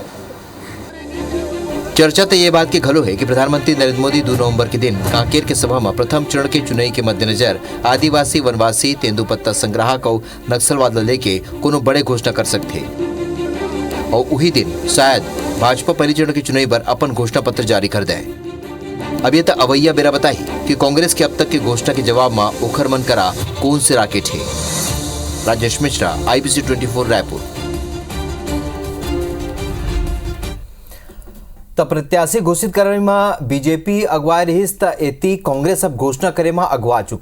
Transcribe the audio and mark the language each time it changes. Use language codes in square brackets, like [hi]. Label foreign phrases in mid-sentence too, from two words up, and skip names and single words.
[hne] चर्चा तो ये बात की घलो है कि प्रधानमंत्री नरेंद्र मोदी 2 नवंबर के दिन कांकेर के सभा में प्रथम चरण के चुनाव के मद्देनजर आदिवासी, वनवासी, तेंदुपत्ता संग्राहक और नक्सलवाद लेके कोनो बड़े घोषणा कर सकते और वही दिन शायद भाजपा पहली चरण के चुनाव पर अपन घोषणा पत्र जारी कर दे। अब ये तो अवैया बेरा बताई कि कांग्रेस के अब तक की घोषणा के जवाब में उखर मन करा कौन से राकेट है। राजेश मिश्रा, IBC 24 रायपुर। तो प्रत्याशी घोषित करे में बीजेपी अगुवाई रहीस त एती कांग्रेस अब घोषणा करे में अगवा चुके।